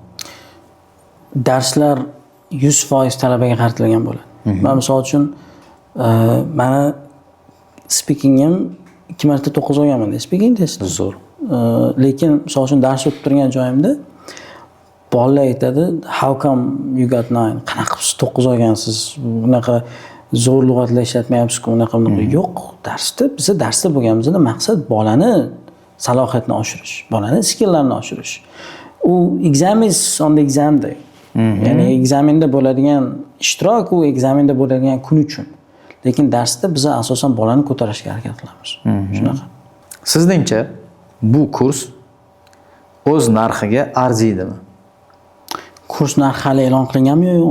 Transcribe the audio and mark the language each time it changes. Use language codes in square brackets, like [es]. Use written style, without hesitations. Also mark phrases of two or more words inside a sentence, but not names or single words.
[uz] Darslar 100% talabaga qaratilgan bo'ladi. Men misol uchun meni speakingim 2 marta 9 olganman, speaking testda. Zo'r. Lekin misol uchun dars o'tib turgan joyimda bolalar aytadi, [en] how come you got 9? [uz] Qanaqa siz 9 olgansiz? Bunaqa zo'r lug'atlar ishlatmayapsiz-ku, unaqa yo'q. Bizda darsda bo'lganimizda maqsad bolani salohiyatini oshirish, bolani skilllarini oshirish. [en] U exam is on the exam day. [uz] Ya'ni ekzamenda bo'ladigan ishtirok u ekzamenda bo'ladigan kun uchun. Lekin darsda biz asosan bolani ko'tarishga harakat qilamiz. Shunaqa. Sizningcha bu kurs o'z narxiga arziydimi? Kurs narxi hali e'lon qilinganmi yo'qmi?